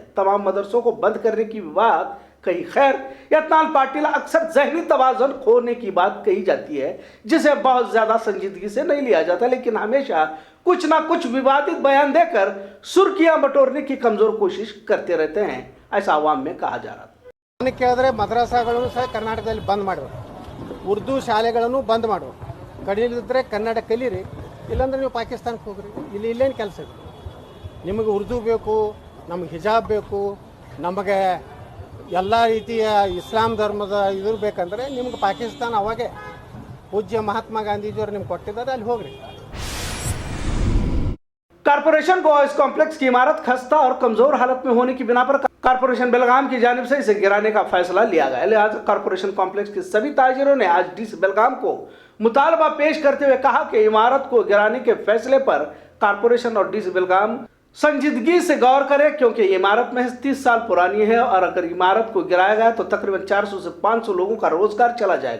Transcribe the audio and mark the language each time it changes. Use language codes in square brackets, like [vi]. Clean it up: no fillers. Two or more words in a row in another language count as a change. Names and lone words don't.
[hi] तमाम मदरसों को बंद करने की विवाद कहीं खैर यत्नाल पाटीला अक्सर जहनी तवाज़ुन खोने की बात कही जाती है, जिसे बहुत ज्यादा संजीदगी से नहीं लिया जाता, लेकिन हमेशा कुछ ना कुछ विवादित बयान देकर सुर्खियां बटोरने की कमजोर कोशिश करते रहते हैं, ऐसा आवाम में कहा जा रहा था। [kn] ಕೇಳಿದ್ರೆ ಮದ್ರಸಾಗಳನ್ನು ಸಹ ಕರ್ನಾಟಕದಲ್ಲಿ ಬಂದ್ ಮಾಡಬೇಕು, ಉರ್ದು ಶಾಲೆಗಳನ್ನು ಬಂದ್ ಮಾಡಬೇಕು, ಕಡಿಲಿದ್ರೆ ಕನ್ನಡ ಕಲೀರಿ, ಇಲ್ಲಾಂದ್ರೆ ನೀವು ಪಾಕಿಸ್ತಾನಕ್ಕೆ ಹೋಗ್ರಿ, ಇಲ್ಲೇನು ಕೆಲಸ ಇದೆ ನಿಮಗೆ? ಉರ್ದು ಬೇಕು, ನಮಗೆ ಹಿಜಾಬ್ ಬೇಕು, ನಮಗೆ ಎಲ್ಲ ರೀತಿಯ ಇಸ್ಲಾಂ ಧರ್ಮದ ಇದ್ರ ಬೇಕಂದ್ರೆ ನಿಮ್ಗೆ ಪಾಕಿಸ್ತಾನ ಅವಾಗೆ ಪೂಜ್ಯ ಮಹಾತ್ಮ ಗಾಂಧೀಜಿಯವರು ನಿಮ್ಗೆ ಕೊಟ್ಟಿದ್ದಾರೆ, ಅಲ್ಲಿ ಹೋಗ್ರಿ। [hi] कारपोरेशन बॉयज कॉम्प्लेक्स की इमारत खस्ता और कमजोर हालत में होने की बिना पर कारपोरेशन बेलगाम की जानिब से इसे गिराने का फैसला लिया गया। लिहाजा कारपोरेशन कॉम्प्लेक्स के सभी ताजिरों ने आज डीसी बेलगाम को मुतालबा पेश करते हुए कहा कि इमारत को गिराने के फैसले पर कारपोरेशन और डीसी बेलगाम संजीदगी से गौर करे, क्योंकि ये इमारत महज 30 साल पुरानी है और अगर इमारत को गिराया गया तो तकरीबन 400 से 500 लोगों का रोजगार चला जाएगा।